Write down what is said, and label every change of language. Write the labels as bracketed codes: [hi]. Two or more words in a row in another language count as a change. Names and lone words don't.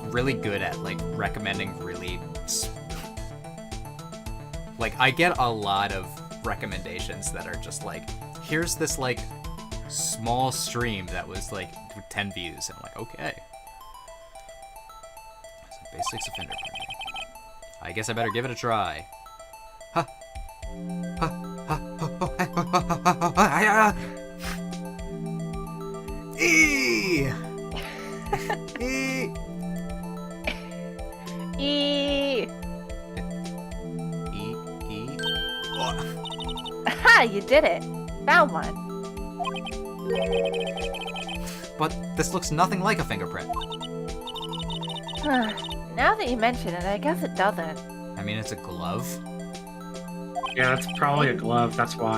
[en] is really good at like recommending really like I get a lot of recommendations that are just like, here's this like small stream that was like 10 views, and I'm like, okay. So basics of fingerprinting. I guess I better give it a try. Ha. Ha. Ha. Ha. E. E. E! E. E. Oh. Ha! You did it! Found one. But this looks nothing like a fingerprint. Now that you mention it, I guess it doesn't. I mean, it's a glove. Yeah, that's probably a glove. That's why.